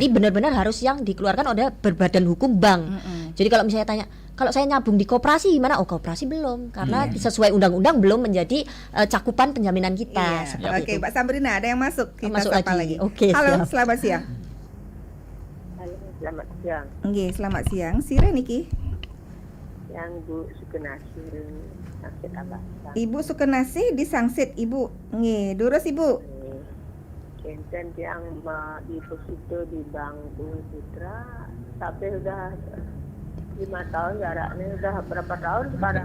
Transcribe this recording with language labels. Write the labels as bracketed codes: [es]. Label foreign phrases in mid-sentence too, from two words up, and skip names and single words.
[id] Jadi benar-benar harus yang dikeluarkan oleh berbadan hukum bank. Jadi kalau misalnya tanya, kalau saya nyabung di koperasi gimana? Oh, koperasi belum, karena sesuai undang-undang belum menjadi cakupan penjaminan kita. Iya. Seperti Oke, itu. Mbak Sabrina ada yang masuk. Kita Masuk sapa lagi. lagi. Oke, Halo, siap. selamat siang. Halo, selamat siang. [ban] Nggih, [id] selamat siang. [ban] Sire niki. [id] Yang Bu Sukenasi sakit apa? Ibu Sukenasi di Sangsit, Ibu. Nggih, durus Ibu. Kenten yang deposito di Bank Bumi Putra sampai udah 5 tahun jaraknya, udah berapa tahun sekarang?